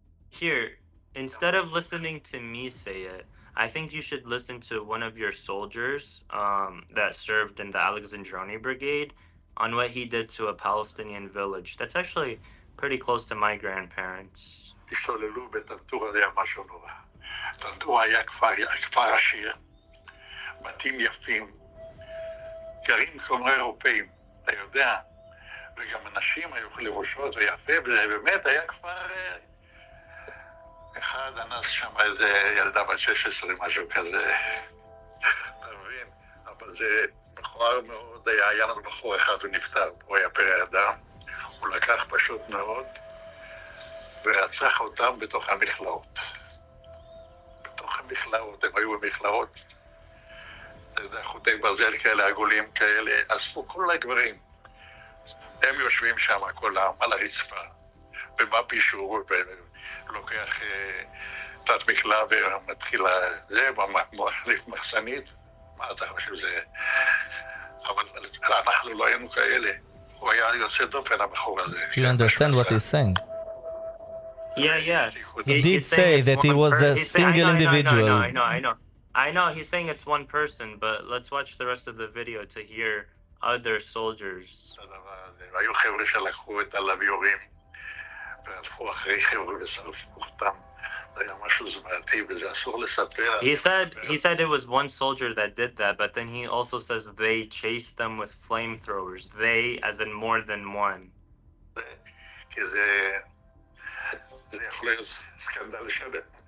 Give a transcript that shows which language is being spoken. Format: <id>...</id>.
<en>Here, instead of listening to me say it, I think you should listen to one of your soldiers that served in the Alexandroni Brigade on what he did to a Palestinian village. That's actually pretty close to my grandparents.</en> <he>השתוללו בטנטור הזה משהו נורא. טנטור היה כפר עשיר, בתים יפים, גרים כלומר אירופאים, אתה יודע, וגם אנשים היו לבושות ויפה, וזה באמת היה כפר... אחד אנס שם איזה ילדה בת 16, משהו כזה, אתה מבין? אבל זה מכוער מאוד, היה לנו בחור אחד, הוא נפטר, הוא היה פרא אדם, הוא לקח פשוט מאוד, ורצח אותם בתוך המכלאות. בתוך המכלאות, הם היו במכלאות, אתה יודע, חוטי ברזל כאלה, עגולים כאלה, אספו כל הגברים. הם יושבים שם כולם על הרצפה, במה פישור, לוקח תת מקלע ומתחיל זה, מחליף מחסנית, מה אתה חושב זה? אבל אנחנו לא היינו כאלה, הוא היה יוצא דופן הבחור הזה.</he> <en>Do you understand what he's saying? Yeah. He did say that he was a single individual. I know, he's saying it's one person, but let's watch the rest of the video to hear other soldiers.</en> <he>היו חבר'ה שלקחו את הלוויורים, והלכו אחרי חבר'ה ושרפו אותם. זה היה משהו זוועתי, וזה אסור לספר.</he> <en>He said it was one soldier that did that, but then he also says they chased them with flamethrowers. They, as in more than one.</en> <he>כי זה יכול להיות סקנדל שווה.</he>